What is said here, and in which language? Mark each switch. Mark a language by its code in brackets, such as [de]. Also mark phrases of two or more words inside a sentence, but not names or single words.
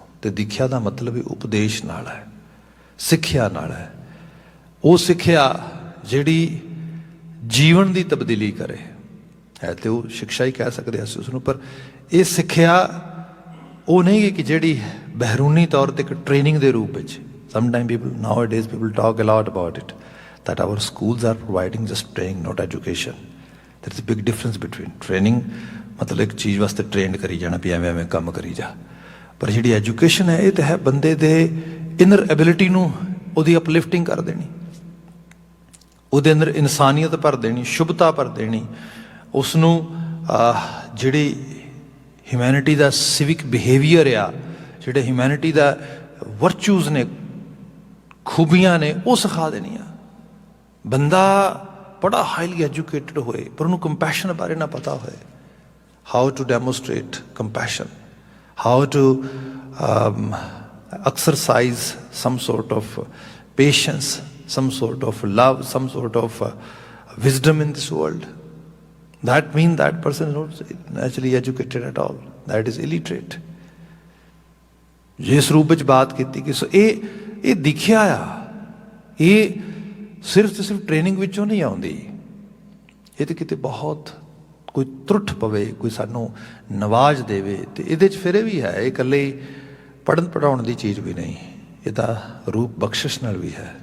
[pa] ਤੇ ਦੀਖਿਆ ਦਾ ਮਤਲਬ ਹੀ ਉਪਦੇਸ਼ ਨਾਲ ਹੈ, ਸਿੱਖਿਆ ਨਾਲ ਹੈ। ਉਹ ਸਿੱਖਿਆ ਜਿਹੜੀ ਜੀਵਨ ਦੀ ਤਬਦੀਲੀ ਕਰੇ ਹੈ, ਤੇ ਉਹ ਸਿੱਖਿਆ ਹੀ ਕਹਿ ਸਕਦੇ ਅਸੀਂ ਉਸਨੂੰ। ਪਰ ਇਹ ਸਿੱਖਿਆ ਉਹ ਨਹੀਂ ਕਿ ਜਿਹੜੀ ਬਹਿਰੂਨੀ ਤੌਰ 'ਤੇ ਇੱਕ ਟ੍ਰੇਨਿੰਗ ਦੇ ਰੂਪ ਵਿੱਚ। [en] ਸਮਟਾਈਮ nowadays people talk a lot about it, that our schools are providing just training, not education. There is a big difference between training, [pa] ਮਤਲਬ ਇੱਕ ਚੀਜ਼ ਵਾਸਤੇ ਟ੍ਰੇਨਡ ਕਰੀ ਜਾਣਾ ਵੀ ਐਵੇਂ ਕੰਮ ਕਰੀ ਜਾ, ਪਰ ਜਿਹੜੀ ਐਜੂਕੇਸ਼ਨ ਹੈ ਇਹ ਤਾਂ ਹੈ ਬੰਦੇ ਦੇ [en] inner ability [pa] ਨੂੰ, ਉਹਦੀ ਅਪਲਿਫਟਿੰਗ ਕਰ ਦੇਣੀ, ਉਹਦੇ ਅੰਦਰ ਇਨਸਾਨੀਅਤ ਭਰ ਦੇਣੀ, ਸ਼ੁਭਤਾ ਭਰ ਦੇਣੀ, ਉਸ ਨੂੰ ਜਿਹੜੀ ਹਿਊਮੈਨਿਟੀ ਦਾ [en] civic behaviour [pa] ਆ, ਜਿਹੜੇ ਹਿਊਮੈਨਿਟੀ ਦਾ ਵਰਚੂਜ਼ ਨੇ, ਖੂਬੀਆਂ ਨੇ, ਉਹ ਸਿਖਾ ਦੇਣੀਆਂ। ਬੰਦਾ ਬੜਾ [en] highly educated [pa] ਹੋਏ ਪਰ ਉਹਨੂੰ ਕੰਪੈਸ਼ਨ ਬਾਰੇ ਨਾ ਪਤਾ ਹੋਏ, [en] how to demonstrate compassion, how to exercise some sort of patience, some sort of love, some sort of wisdom in this world. That means that person is not naturally educated at all, that is illiterate. [pa] ਜਿਸ ਰੂਪ ਵਿੱਚ ਬਾਤ ਕੀਤੀ ਕਿ ਇਹ ਦਿਖਿਆ ਆ, ਇਹ ਸਿਰਫ ਤੇ ਸਿਰਫ ਟ੍ਰੇਨਿੰਗ ਵਿੱਚੋਂ ਨਹੀਂ ਆਉਂਦੀ, ਇਹ ਤਾਂ ਕਿਤੇ ਬਹੁਤ ਕੋਈ ਤਰੁੱਠ ਪਵੇ, ਕੋਈ ਸਾਨੂੰ ਨਵਾਜ਼ ਦੇਵੇ, ਤੇ ਇਹਦੇ 'ਚ ਫਿਰ ਇਹ ਵੀ ਹੈ, ਇਹ ਇਕੱਲੇ ਪੜ੍ਹਨ ਪੜ੍ਹਾਉਣ ਦੀ ਚੀਜ਼ ਵੀ ਨਹੀਂ, ਇਹਦਾ ਰੂਪ ਬਖਸ਼ਿਸ਼ ਨਾਲ ਵੀ ਹੈ।